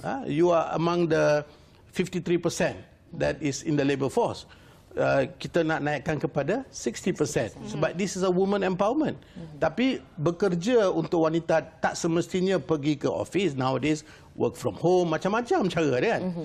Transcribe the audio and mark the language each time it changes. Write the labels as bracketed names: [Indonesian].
[English] You are among the 53% that is in the labor force. [Malay] Kita nak naikkan kepada 60%. Sebab [English] this is a woman empowerment. [Malay] Tapi bekerja untuk wanita tak semestinya pergi ke office. [English] Nowadays, work from home, [Malay] macam-macam cara dia kan.